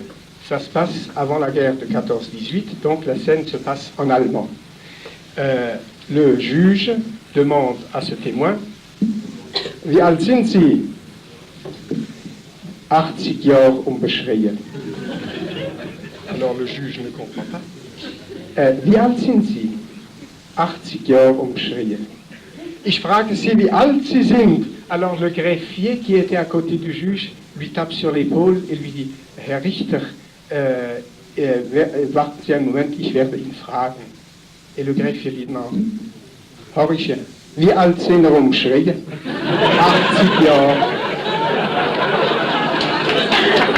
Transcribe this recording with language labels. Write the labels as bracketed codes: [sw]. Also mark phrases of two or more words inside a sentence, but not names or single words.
[fr] Ça se passe avant la guerre de 14-18, donc la scène se passe en allemand. Le juge demande à ce témoin « [de] Wie alt sind Sie? » « 80 Jahre Umbeschreie. [fr] » Alors le juge ne comprend pas. [de] Wie alt sind Sie? 80 Jahre Umbeschreie. Ich frage Sie, wie alt Sie sind. [fr] Alors le greffier qui était à côté du juge lui tape sur l'épaule et lui dit [de] Herr Richter, warten Sie einen Moment, ich werde ihn fragen. [fr] Et le greffier lui demande [de] Horche, wie alt sind Umbeschreie? 80 Jahre.